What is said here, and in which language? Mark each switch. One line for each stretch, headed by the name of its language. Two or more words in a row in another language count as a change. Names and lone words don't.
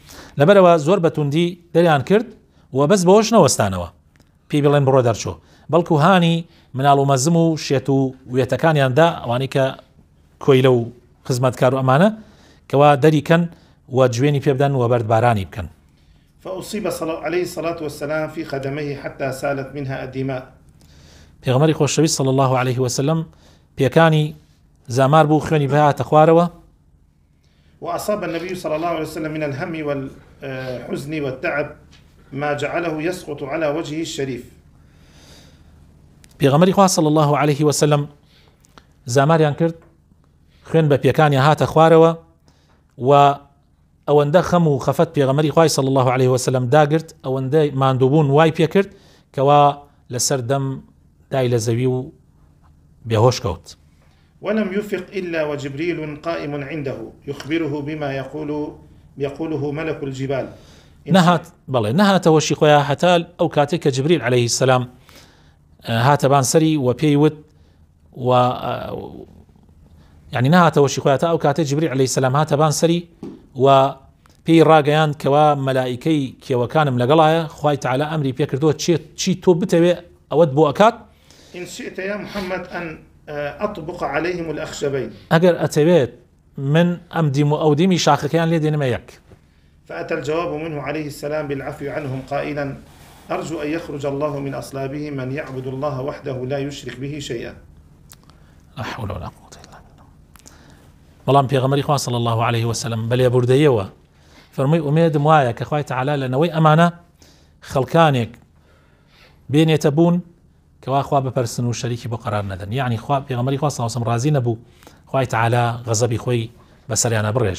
Central Kurdish: لەبەرەوە زۆر بە توندی دەریان کرد و بەس بەوەش نەوەستانەوە پێی بڵێن بڕۆ دەرچۆ، بەڵکو هانی مناڵ و مەزم و شێت و وێتەکانیاندا ئەوانەی کە کۆیلە و خزمەتکار و ئەمانە کەوا دەریکەن و جوێنی پێ بدەن و بەردبارانی بکەن.
Arabic: فأصيب عليه الصلاة والسلام في خدميه حتى سالت منها الدماء.
Central Kurdish: پێغەمبەری خۆشەویست
Arabic: صلی الله عليه وسلم
Central Kurdish: پێکانی زامار بوو خوێنی بهاتە خوارەوە.
Arabic: وأصاب النبي صلى الله عليه وسلم من الهم والحزن والتعب ما جعله يسقط على وجهه الشريف.
Central Kurdish: پێغەمبەری خوا
Arabic: صلی الله عليه وسلم
Central Kurdish: زاماریان کرد، خوێن بە پێکانی هاتە خوارەوە و ئەوەندە خەم و خەفەت پێغەمبەری خوای
Arabic: صلی الله عليه وسلم
Central Kurdish: داگرت، ئەوەندە ماندووبوون وای پێ کرد کەوا لەسەر دەم دای لە زەوی و بێهۆش کەوت.
Arabic: ولم يفق إلا وجبريل قائم عنده يخبره بما يقوله ملك الجبال.
Central Kurdish: نهاتەوە شی خۆیان هەتا ئەو کاتێک کە جبریل
Arabic: عليه السلام
Central Kurdish: هاتە بانسەری و پێی وت و یعنی نهاتەوە شی خۆیان تا ئەو کاتێک جبریل
Arabic: عليه السلام
Central Kurdish: هاتە بانسەری و پێی ڕاگەیاند کەوا مەلائیکەی کێوەکانم لەگەڵایە، خوای تعالی ئەمری پێ کردووە چی تۆ بتەوێ ئەوەت بۆ ئەکات.
Arabic: إن شئت يا محمد أن أطبق عليهم الأخشبين.
Central Kurdish: ئەگەر ئەتەوێت من ئەم دیم و ئەو دیمی شاخەکەیان لێ دێنمە یەک.
Arabic: فأتى الجواب منه عليه السلام بالعفو عنهم قائلا أرجو أن يخرج الله من أصلابه من يعبد الله وحده لا يشرك به شيئا. لا حول ولا قوة إلا بالله.
Central Kurdish: بەڵام پێغەمبەری خوا
Arabic: صلی الله عليه وسلم
Central Kurdish: بەلێ بوردەیەوە فەرمووی ئومێدم وایە کە خوای تعالی لەنەوەی ئەمانە خەڵکانێک بێنێتە بوون کەوا خوا بپەرسن و شەریکی بۆ قەرار نەدەن، یعنی خوا پێغەمبەری خوا
Arabic: صلی الله عليه وسلم
Central Kurdish: ڕازی نەبوو خوای تعالی غەزەبی خۆی بەسەریانە بڕێژێ.